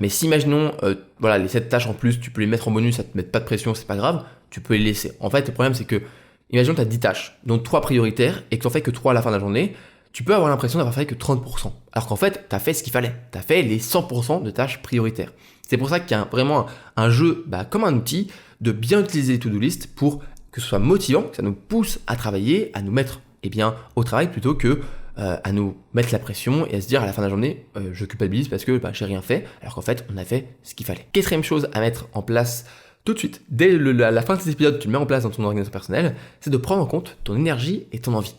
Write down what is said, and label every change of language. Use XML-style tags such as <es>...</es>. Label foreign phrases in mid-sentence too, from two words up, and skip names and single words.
<fr>Mais si imaginons, les 7 tâches en plus, tu peux les mettre en bonus, ça te met pas de pression, c'est pas grave, tu peux les laisser. En fait, le problème c'est que, imaginons que tu as 10 tâches, dont 3 prioritaires et que tu n'en fais que 3 à la fin de la journée, tu peux avoir l'impression d'avoir fait que 30%. Alors qu'en fait, tu as fait ce qu'il fallait. Tu as fait les 100% de tâches prioritaires. C'est pour ça qu'il y a vraiment un jeu comme un outil de bien utiliser les</fr> <en>to-do list</en> <fr>pour que ce soit motivant, que ça nous pousse à travailler, à nous mettre au travail plutôt que à nous mettre la pression et à se dire à la fin de la journée, je culpabilise parce que j'ai rien fait, alors qu'en fait, on a fait ce qu'il fallait. Quatrième chose à mettre en place tout de suite, dès la fin de cet épisode, tu le mets en place dans ton organisation personnelle, c'est de prendre en compte ton énergie et ton envie.</fr>